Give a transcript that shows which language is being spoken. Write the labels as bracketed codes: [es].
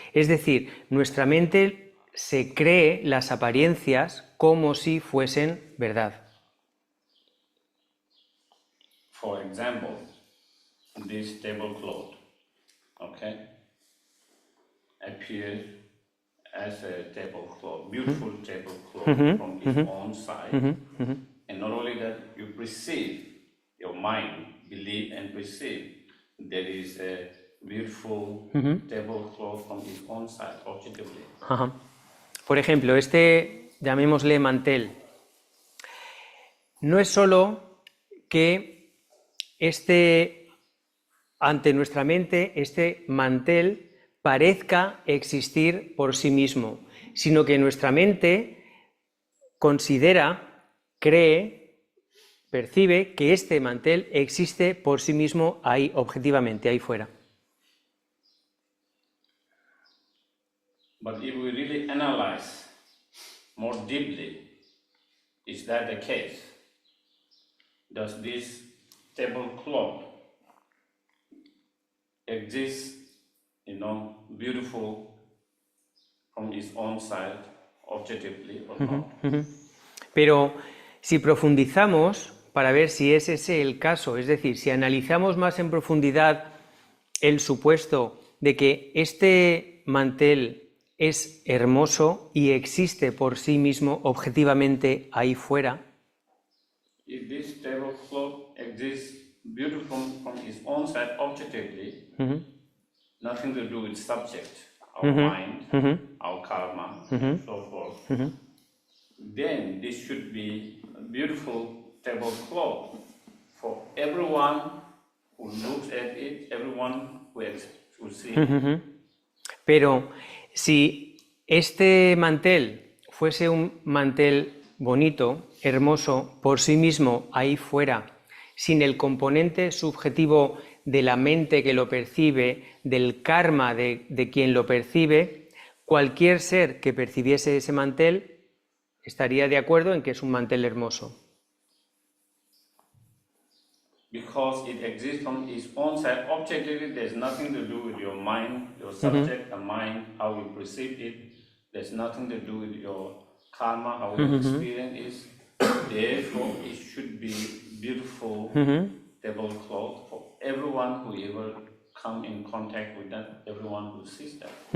[es] Es decir, nuestra mente se cree las apariencias como si fuesen verdad. [en] For example, this tablecloth, appears as a tablecloth, beautiful tablecloth from its own side. And not only that, you perceive, your mind believe and perceive there is a beautiful tablecloth from its own side, objectively. [es] Por ejemplo, llamémosle mantel, no es solo que ante nuestra mente, este mantel parezca existir por sí mismo, sino que nuestra mente considera, cree, percibe que este mantel existe por sí mismo ahí, objetivamente, ahí fuera. [en] But if we really analyze more deeply, is that the case? Does this tablecloth exist, beautiful from its own side, objectively or not? [es] Pero si profundizamos para ver si es ese el caso, es decir, si analizamos más en profundidad el supuesto de que este mantel es hermoso y existe por sí mismo objetivamente ahí fuera. [en] If this tablecloth exists beautiful from its own side objectively, nothing to do with subject, our mind, our karma, and so forth, then this should be a beautiful tablecloth for everyone who looks at it, everyone who sees it. [es] Pero si este mantel fuese un mantel bonito, hermoso, por sí mismo, ahí fuera, sin el componente subjetivo de la mente que lo percibe, del karma de quien lo percibe, cualquier ser que percibiese ese mantel estaría de acuerdo en que es un mantel hermoso. [en] Because it exists from its own side objectively, there's nothing to do with your mind, your subject, the mind, how you perceive it. There's nothing to do with your karma, how you experience it. Therefore, it should be beautiful tablecloth for everyone who ever come in contact with that, everyone who sees that.